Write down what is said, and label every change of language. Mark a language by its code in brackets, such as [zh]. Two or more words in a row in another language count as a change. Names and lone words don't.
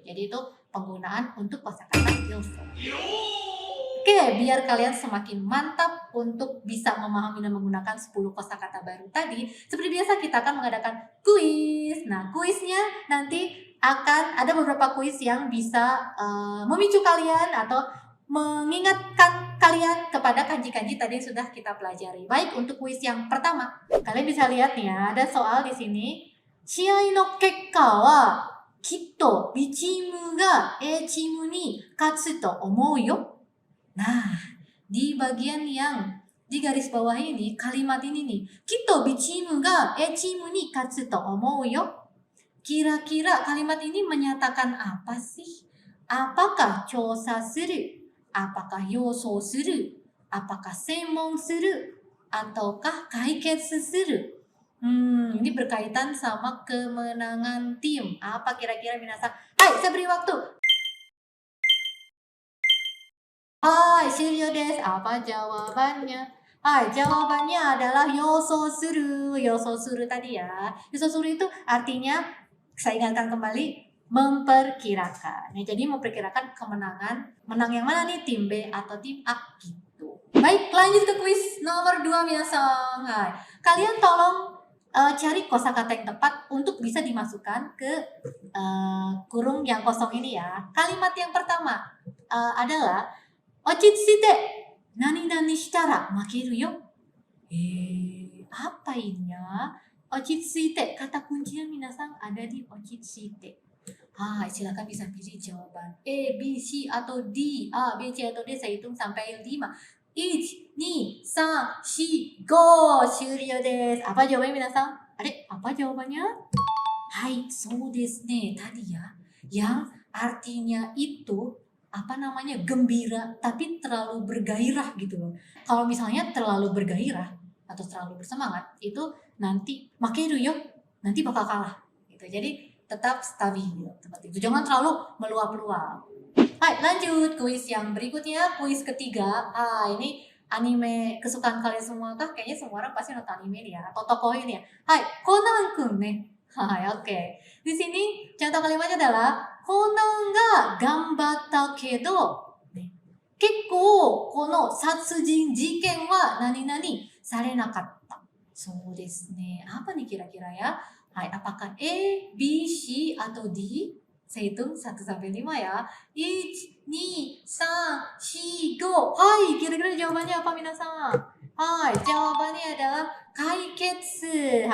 [id] Jadi itu penggunaan untuk kosakata yoso. Oke, biar kalian semakin mantap untuk bisa memahami dan menggunakan 10 kosakata baru tadi, seperti biasa kita akan mengadakan kuis. Nah, kuisnya nanti akan ada beberapa kuis yang bisa memicu kalian atau mengingatkan kalian kepada kanji-kanji tadi yang sudah kita pelajari. Baik, untuk kuis yang pertama, kalian bisa lihat nih ya, ada soal di sini. [ja] 試合の結果はきっと [id] B チームが A チームに勝つと思うよ. Nah, di bagian yang di garis bawah ini, kalimat ini nih, Kitto B チームが A チームに勝つと思うよ. Kira-kira kalimat ini menyatakan apa sih? Apakah [ja] 調査する? [id] Apakah [ja] 予想する? [id] Apakah [ja] 専門する? [id] Ataukah [ja] 解決する? [id] Ini berkaitan sama kemenangan tim. Apa kira-kira minasan? Hai, saya beri waktu. Hai, [ja] 資料です. [id] Apa jawabannya? Hai, jawabannya adalah yososuru. Yososuru tadi ya. Yososuru itu artinya, saya ingatkan kembali, memperkirakan. Ya, jadi memperkirakan kemenangan. Menang yang mana nih? Tim B atau tim A gitu. Baik, lanjut ke kuis nomor 2 minasan. Hai, kalian tolong cari kosakata yang tepat untuk bisa dimasukkan ke kurung yang kosong ini ya. Kalimat yang pertama adalah [ja] 落ち着いて何々したら負けるよ. [id] Apa ini ya? Ochitsuite, kata kuncinya minasan ada di ochitsuite. Silakan bisa pilih jawaban A, B, C atau D. A, B, C atau D, saya hitung sampai 5. 1, 2, 3, 4, 5. [ja] 終了です. [id] Apa jawabannya minasan? Apa jawabannya? Hai, [ja] そうですね. [id] Tadi ya, yang artinya itu gembira tapi terlalu bergairah gitu loh. Kalau misalnya terlalu bergairah atau terlalu bersemangat, itu nanti [ja] 負けるよ, [id] nanti bakal kalah gitu. Jadi tetap stabil seperti itu. Jangan terlalu meluap-luap. Hai, lanjut kuis yang berikutnya, kuis ketiga. Ini anime kesukaan kalian semua kah? Kayaknya semua orang pasti nonton anime nih ya, atau tokoh ini ya. Hai, Conan-kun nih. Hai, oke. Di sini contoh kalimatnya adalah [ja] コナンが頑張ったけど、結構この殺人事件は何々されなかった. そうですね. [id] Apa nih kira-kira ya? Hai, apakah A, B, C atau D? Saya hitung 1 sampai 5 ya. 1, 2, 3, 4, 5. Hai, kira-kira jawabannya apa minasan? Hai, jawabannya adalah kaiketsu.